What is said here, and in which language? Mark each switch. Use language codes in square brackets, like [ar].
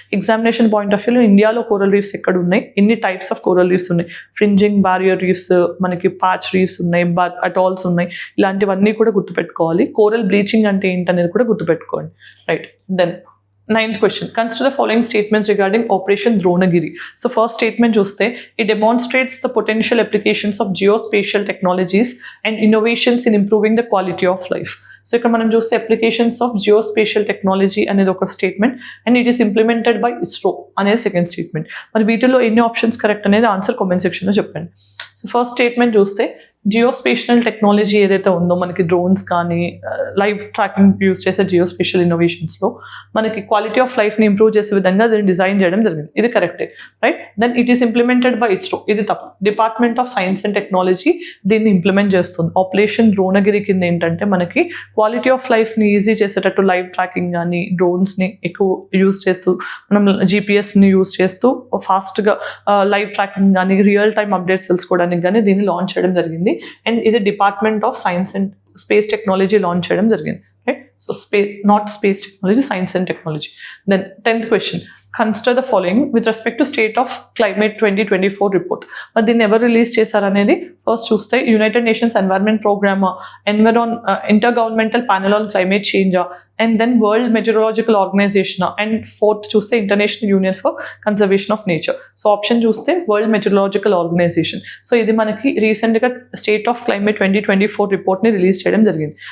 [te] Examination point of వ్యూలో ఇండియాలో coral reefs ఎక్కడ ఉన్నాయి, ఎన్ని టైప్స్ ఆఫ్ కోరల్ రీఫ్స్ ఉన్నాయి, ఫ్రింజింగ్ బారియర్ రీఫ్స్, మనకి పాచ్ రీఫ్స్ ఉన్నాయి, అటాల్స్ ఉన్నాయి, ఇలాంటివన్నీ కూడా గుర్తుపెట్టుకోవాలి. కోరల్ బ్లీచింగ్ అంటే ఏంటనేది కూడా గుర్తుపెట్టుకోండి. Right, then 9th question. [en] Consider the following statements regarding Operation Dronagiri. So first statement చూస్తే it demonstrates the potential applications of geospatial technologies and innovations in improving the quality of life. [te] So ఇక్కడ మనం చూస్తే applications of geospatial technology అనేది ఒక statement [en] and it is implemented by ISRO [te] అనేది second statement. మరి వీటిలో ఎన్ని ఆప్షన్స్ కరెక్ట్ అనేది ఆన్సర్ కామెంట్ సెక్షన్లో చెప్పండి. సో ఫస్ట్ స్టేట్మెంట్ చూస్తే జియోస్పేషియల్ టెక్నాలజీ ఏదైతే ఉందో మనకి డ్రోన్స్ కానీ లైవ్ ట్రాకింగ్ యూస్ చేసే జియోస్పేషియల్ ఇన్నోవేషన్స్లో మనకి క్వాలిటీ ఆఫ్ లైఫ్ని ఇంప్రూవ్ చేసే విధంగా దీన్ని డిజైన్ చేయడం జరిగింది. ఇది కరెక్టే, right. [en] then it is implemented by ISRO, [te] ఇది తప్పు. Department of science and technology దీన్ని ఇంప్లిమెంట్ చేస్తుంది. ఆపరేషన్ ద్రోణగిరి కింద ఏంటంటే మనకి క్వాలిటీ ఆఫ్ లైఫ్ని ఈజీ చేసేటట్టు లైవ్ ట్రాకింగ్ కానీ డ్రోన్స్ని ఎక్కువ యూజ్ చేస్తూ మనం జీపీఎస్ని యూజ్ చేస్తూ ఫాస్ట్గా లైవ్ ట్రాకింగ్ కానీ రియల్ టైమ్ అప్డేట్స్ తెలుసుకోవడానికి కానీ దీన్ని లాంచ్ చేయడం జరిగింది. అండ్ ఇది department of science and space technology launch చేయడం జరిగింది, right. [en] So not space technology, science and technology. Then 10th question. Consider the following with respect to state of climate 2024 report. [te] మరి దీన్ని ఎవరు రిలీజ్ చేశారనేది first చూస్తే United nations environment programme, inter governmental panel on climate change, and then world meteorological organisation, and fourth చూస్తే international union for conservation of nature. So option చూస్తే world meteorological organisation. So ఇది మనకి రీసెంట్గా state of climate 2024 రిపోర్ట్ని release చేయడం జరిగింది.